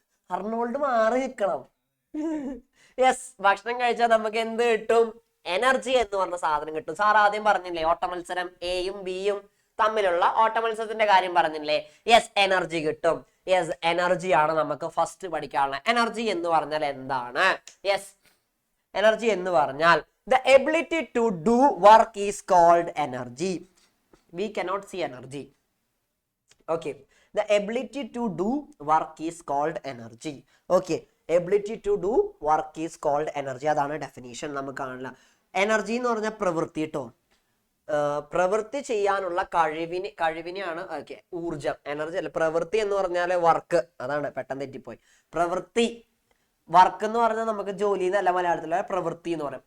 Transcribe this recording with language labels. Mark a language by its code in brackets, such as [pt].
[ml] Arnold മാറി നിൽക്കണം. Yes, ഭക്ഷണം കഴിച്ചാൽ നമുക്ക് എന്ത് കിട്ടും? എനർജി എന്ന് പറഞ്ഞ സാധനം കിട്ടും. സാർ ആദ്യം പറഞ്ഞില്ലേ ഓട്ട മത്സരം എയും ബിയും തമ്മിലുള്ള ഓട്ട മത്സരത്തിന്റെ കാര്യം പറഞ്ഞില്ലേ? യെസ്, എനർജി കിട്ടും. യെസ്, എനർജി ആണ് നമുക്ക് ഫസ്റ്റ് പഠിക്കാനുള്ള. എനർജി എന്ന് പറഞ്ഞാൽ എന്താണ്? യെസ്, എനർജി എന്ന് പറഞ്ഞാൽ [en] the ability to do work is called energy. We cannot see energy. Okay, the ability to do work is called energy. Okay, ability to do work is called energy. [ml] അതാണ് definition. നമുക്ക് കാണില്ല. Energy എന്ന് പറഞ്ഞാൽ പ്രവൃത്തി കേട്ടോ. പ്രവൃത്തി ചെയ്യാനുള്ള കഴിവിനെയാണ് okay ഊർജം. എനർജി അല്ല, പ്രവൃത്തി എന്ന് പറഞ്ഞാൽ വർക്ക്. അതാണ് പെട്ടെന്ന് തെറ്റിപ്പോയി. പ്രവൃത്തി, വർക്ക് എന്ന് പറഞ്ഞാൽ നമുക്ക് ജോലി എന്നല്ല മലയാളത്തിലെ പ്രവൃത്തി എന്ന് പറയും.